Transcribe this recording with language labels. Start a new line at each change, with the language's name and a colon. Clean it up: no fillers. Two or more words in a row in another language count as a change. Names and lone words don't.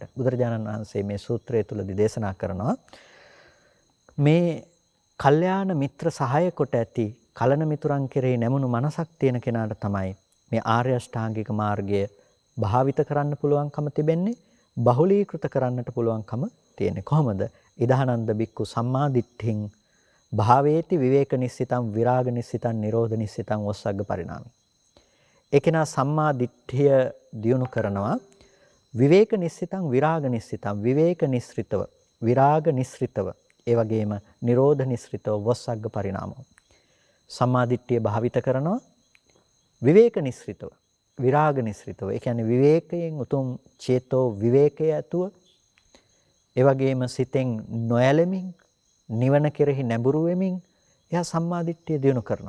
Sinhala: බුදුරජාණන් වහන්සේ මේ සූත්‍රය තුලදී දේශනා කරනවා මේ කල්යාණ මිත්‍ර සහාය කොට ඇති කලන මිතුරන් කෙරෙහි නැමුණු මනසක් තියෙන කෙනාට තමයි මේ ආර්ය අෂ්ටාංගික මාර්ගය භාවිත කරන්න පුළුවන්කම තිබෙන්නේ, බහුලීකృత කරන්නට පුළුවන්කම තියෙන්නේ. කොහොමද?
Pali: ඉදානන්ද බික්කු සම්මාදිට්ඨින් භාවේති විවේක නිස්සිතං විරාග නිස්සිතං නිරෝධ නිස්සිතං වස්සග්ග පරිණාමි.
Sinhala: ඒකේනා සම්මා දිට්ඨිය දියුණු කරනවා
Pali: විවේක නිස්සිතං විරාග නිස්සිතං
Sinhala: විවේක නිස්ෘතව විරාග නිස්ෘතව ඒ වගේම නිරෝධ නිස්ෘතව
Pali: වස්සග්ග පරිණාමෝ.
Sinhala: සම්මා දිට්ඨිය භාවිත කරනවා විවේක නිස්ෘතව විරාග නිස්ෘතව. ඒ කියන්නේ විවේකයෙන් උතුම් චේතෝ විවේකයේ ඇතුව ඒ වගේම සිතෙන් නොයැලෙමින් නිවන කෙරෙහි නැඹුරු වෙමින් එයා සම්මාදිට්ඨිය දිනු කරනවා.